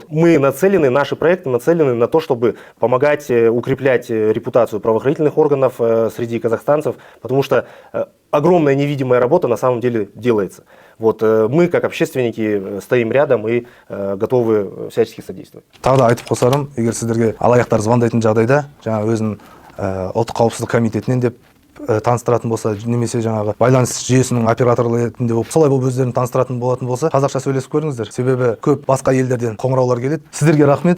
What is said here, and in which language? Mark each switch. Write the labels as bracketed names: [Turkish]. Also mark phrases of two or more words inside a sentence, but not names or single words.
[Russian] Наши проекты нацелены на то, чтобы помогать укреплять репутацию правоохранительных органов среди казахстанцев, потому что огромная невидимая работа на самом деле делается. Вот, мы, как общественники, стоим рядом и готовы всячески содействовать. [Kazakh] Тағы да айтып қосарым, егер сіздерге алаяқтар звондайтын жағдайда, жаңағы өзін ұлттық қауіпсіздік комитетінен деп таныстыратын болса, немесе жаңағы байланыс жүйесінің операторы ретінде болып, солай болып өздерін таныстыратын болатын болса, қазақша сөйлесіп көріңіздер. Себебі көп басқа елдерден қоңыраулар келеді. Сіздерге рахмет.